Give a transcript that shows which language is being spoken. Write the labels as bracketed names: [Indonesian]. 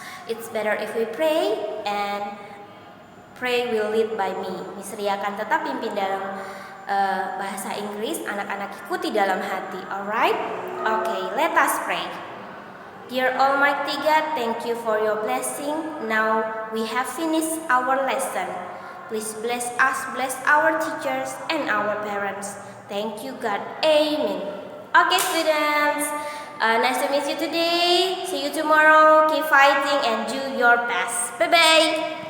[English] It's better if we pray, and pray will lead by me. [Indonesian] Miss Ria akan tetap pimpin dalam bahasa Inggris, anak-anak ikuti dalam hati. [English] Alright? Okay, let us pray. Dear Almighty God, thank you for your blessing. Now we have finished our lesson. Please bless us, bless our teachers and our parents. Thank you God. Amen. Okay students, nice to meet you today. See you tomorrow. Keep fighting and do your best. Bye-bye.